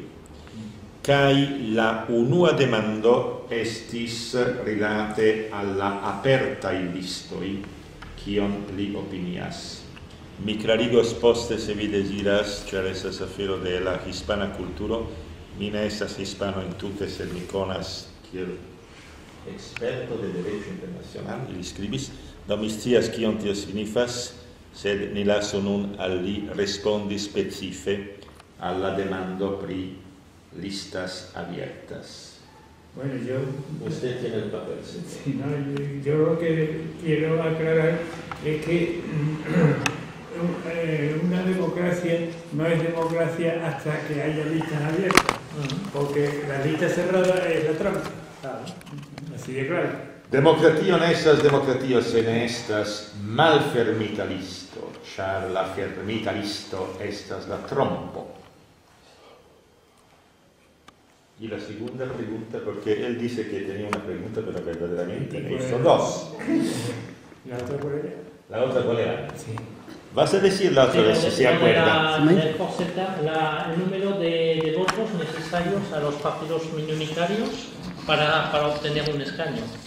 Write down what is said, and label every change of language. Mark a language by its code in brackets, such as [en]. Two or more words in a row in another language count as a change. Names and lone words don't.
[eo] Kaj la unua demando estis rilate alla apertaj listoj, kion li opinias. Mi clarigos poste se vi desiras, ĉar estas afero de la hispana kulturo. Mi ne estas hispano entute, sed mi konas kiel [es] experto de derecho internacional, [eo] li skribis, do mi scias kion tio signifas, sed ni lasu nun al li respondi specife alla demando pri [es] listas abiertas. Bueno, Usted tiene el papel. Sí, no, yo lo que quiero aclarar es que una democracia no es democracia hasta que haya listas abiertas, porque la lista cerrada es la trampa. Así de claro. [eo] Democratio ne estas democratio se ne estas malfermita listo, ĉar la fermita listo estas la trompo. [es] Y la segunda pregunta, porque él dice que tenía una pregunta, pero verdaderamente me hizo dos. ¿La otra cuál era? ¿La otra cuál era? Sí. Vas a decir la otra vez si se acuerda. El porcentaje, el número de votos necesarios a los partidos minoritarios para obtener un escaño.